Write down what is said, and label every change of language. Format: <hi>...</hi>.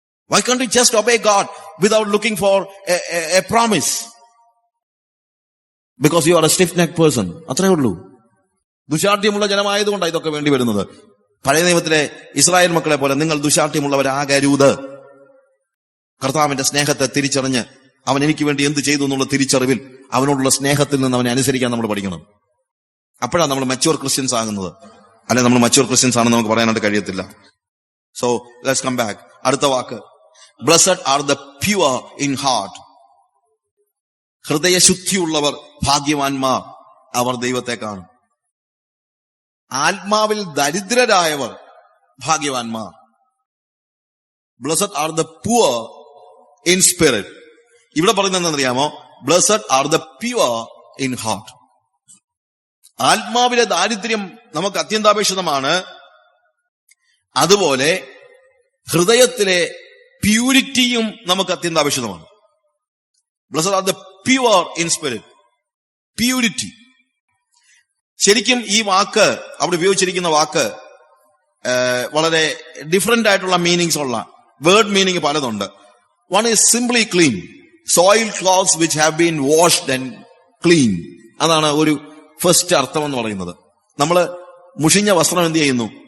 <en>Why can't you just obey God without looking for a promise? Because you are a stiff-necked person.</en> <ml>അത്രേ ഉള്ളൂ. ദുശാഠ്യമുള്ള ജനമായതുകൊണ്ടാണ് ഇതൊക്കെ വേണ്ടി വരുന്നത്. പഴയ നിയമത്തിലെ ഇസ്രായേൽ മക്കളെ പോലെ നിങ്ങൾ ദുശാഠ്യമുള്ളവരാകരുത്. കർത്താവിന്റെ സ്നേഹത്തെ തിരിച്ചറിഞ്ഞ് അവൻ എനിക്ക് വേണ്ടി എന്ത് ചെയ്തു എന്നുള്ള തിരിച്ചറിവിൽ അവനോടുള്ള സ്നേഹത്തിൽ നിന്ന് അവനെ അനുസരിക്കാൻ നമ്മൾ പഠിക്കണം. അപ്പോഴാണ് നമ്മൾ മച്യൂർ ക്രിസ്ത്യൻസ് ആകുന്നത്. അല്ലെ നമ്മൾ മച്യൂർ ക്രിസ്ത്യൻസ് ആണെന്ന് നമുക്ക് പറയാനായിട്ട് കഴിയത്തില്ല.</ml> <en>So let's come back.</en> <ml>അടുത്ത വാക്ക്,</ml> <en>Blessed are the pure in heart.</en> <ml>ഹൃദയശുദ്ധിയുള്ളവർ ഭാഗ്യവാന്മാർ, അവർ ദൈവത്തെ കാണും. ആത്മാവിൽ ദരിദ്രരായവർ ഭാഗ്യവാന്മാർ.</ml> <en>Blessed are the poor in spirit.</en> <ml>ഇവിടെ പറയുന്നത് എന്താണെന്നറിയാമോ?</ml> <en>Blessed are the pure in heart.</en> <ml>ആത്മാവിലെ ദാരിദ്ര്യം നമുക്ക് അത്യന്താപേക്ഷിതമാണ്. അതുപോലെ ഹൃദയത്തിലെ പ്യൂരിറ്റിയും നമുക്ക് അത്യന്താപേക്ഷിതമാണ്.</ml> <en>Blessed are the pure in spirit.</en> <ml>Purity. ശരിക്കും ഈ വാക്ക് അവിടെ ഉപയോഗിച്ചിരിക്കുന്ന വാക്ക് വളരെ ഡിഫറെന്റ് ആയിട്ടുള്ള മീനിങ്സ് ഉള്ള വേർഡ് മീനിങ് പലതുണ്ട്.</ml> <en>One is simply clean, soil clothes which have been washed and clean.</en> <ml>അതാണ് ഒരു ഫസ്റ്റ് അർത്ഥം എന്ന് പറയുന്നത്. നമ്മള് മുഷിഞ്ഞ വസ്ത്രം എന്ത് ചെയ്യുന്നു?</ml>